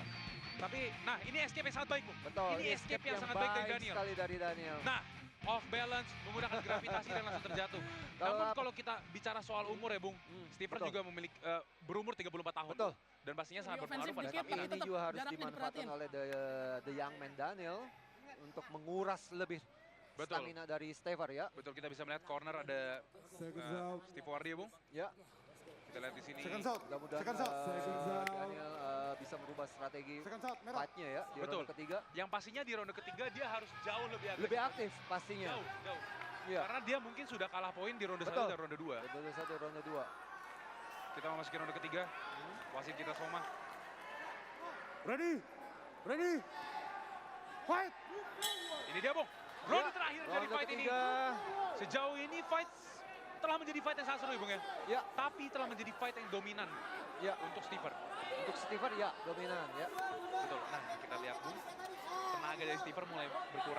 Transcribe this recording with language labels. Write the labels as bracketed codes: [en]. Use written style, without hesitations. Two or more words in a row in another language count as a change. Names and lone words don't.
[id] Tapi, nah ini escape yang sangat baik, Bung. betul. Ini escape yang sangat baik dari Daniel. sekali dari Daniel. Nah, off balance, menggunakan gravitasi dan langsung terjatuh. Kalau Namun apa- kalau kita bicara soal umur ya, Bung, Stiver betul. juga memiliki berumur 34 tahun. Betul. Dan pastinya sangat Lebih berpengaruh pada ofensif dikit, Tapi stamina. ini tetap juga harus jaraknya dimanfaatkan diperhatiin. oleh [en] the young man [id] Daniel untuk menguras lebih Betul. stamina dari Stiver ya. Betul, kita bisa melihat corner ada Steve Wardy ya, Bung. Ya, Kita lihat di sini. [en] Second out. [id] mudah-mudahan [en] Second out. [id] Daniel bisa merubah strategi [en] Second out, merah. [id] fight-nya ya di Betul. ronde ketiga. Yang pastinya di ronde ketiga dia harus jauh lebih agresif. Lebih aktif pastinya. Jauh. Iya. Karena dia mungkin sudah kalah poin di ronde 1 Betul. dan ronde 2. Ronde 1, ronde 2. Kita memasuki ronde ketiga. Wasit kita Soma. [en] Ready? Ready? Fight! [id] Ini dia, Bung. Ronde Ya, terakhir dari ronde fight ini. ketiga. Sejauh ini fight telah menjadi fight yang sangat seru ya, Bung ya. Ya, Tapi telah menjadi fight yang dominan ya. untuk Stiver. Untuk Stiver ya dominan ya. Betul. Nah, kita lihat, Bung. Tenaga dari Stiver mulai berkurang.